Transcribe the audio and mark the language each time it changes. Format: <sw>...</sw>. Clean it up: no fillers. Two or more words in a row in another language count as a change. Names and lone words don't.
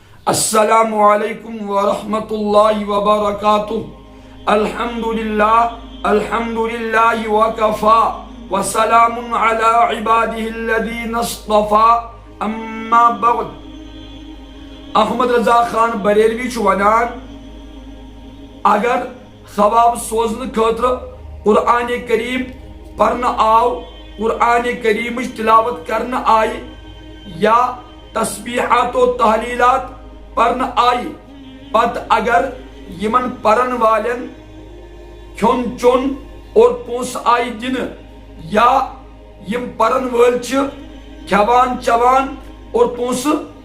<ar>السلام علیکم ورحمۃ اللہ وبرکاتہ۔ الحمدللہ وکفا وسلام علی عبادہ الذین اصطفا اما بعد۔</ar> <ks>احمد رضا خان بریلوی چھُ ونان اگر ثواب سوزنہٕ خٲطرٕ قرآن کریم پرنہٕ آو، قرآن کریمٕچ تلاوت کرنہٕ آیہِ یا تسبیحات و تحلیلات پرنہٕ آیہِ، پتہٕ اگر یمن پرن والن کھیون چون اور پونسہٕ آیہِ دنہٕ، یا یم پرن وٲلۍ چھِ کھیوان چوان اور پونسہٕ</ks>